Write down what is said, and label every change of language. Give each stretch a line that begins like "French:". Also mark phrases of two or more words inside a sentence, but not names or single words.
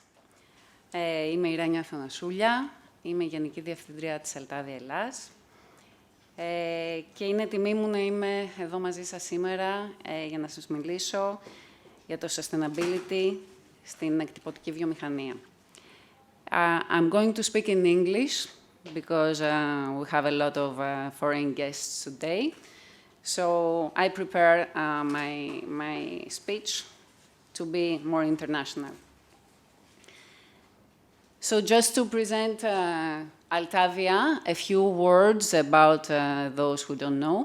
Greek: Είμαι η Ράνια Αθανασούλια. Είμαι η Γενική Διευθύντρια της Altavia Hellas. Και είναι τιμή μου να είμαι εδώ μαζί σας σήμερα για να σας μιλήσω για το sustainability στην εκτυπωτική βιομηχανία.
English: I'm going to speak in English because we have a lot of foreign guests today. So I prepare my speech to be more international. So just to present Altavia, a few words about those who don't know.